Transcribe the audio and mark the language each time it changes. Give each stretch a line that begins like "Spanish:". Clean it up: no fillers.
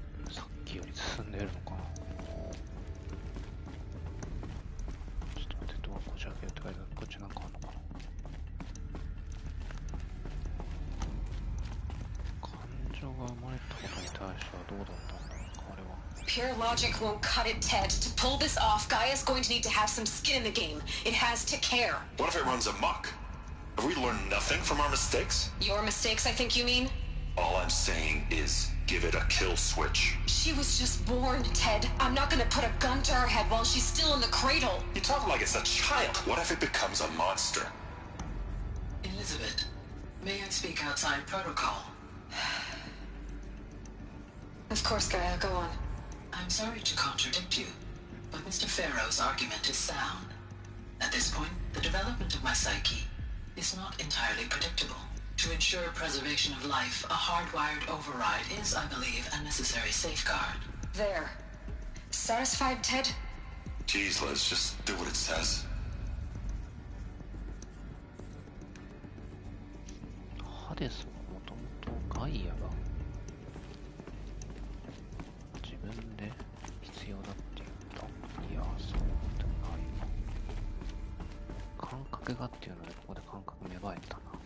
Japanese: さっきより進んでるのかな。ちょっと待って、ドアこじ開けるって書いてある。こっちなんかあるのかな。感情が生まれたことに対してはどうだったんだろうか、あれは。
English: Pure logic won't cut it, Ted. To pull this off, Gaia's going to need to have some skin in the game. It has to care. What if it runs amok? Have we learned nothing from our mistakes? Your mistakes, I think you mean? All I'm saying is give it a kill switch. She was just born, Ted. I'm not gonna put a gun to her head while she's still in the cradle. You talk like it's a child. What if it becomes a monster? Elizabeth, may I speak outside protocol? Of course, Gaia, go on. I'm sorry to contradict you, but Mr. Farrow's argument is sound. At this point, the development of my psyche is not entirely predictable. To ensure preservation of life, a hardwired override is, I believe, a necessary safeguard. There. Satisfied, Ted? Jeez, Liz, just do what it says.
Japanese: ハデスはもともとガイアが自分で必要だって言った。いや、そうでもないな。感覚がっていうのでここで感覚芽生えたな。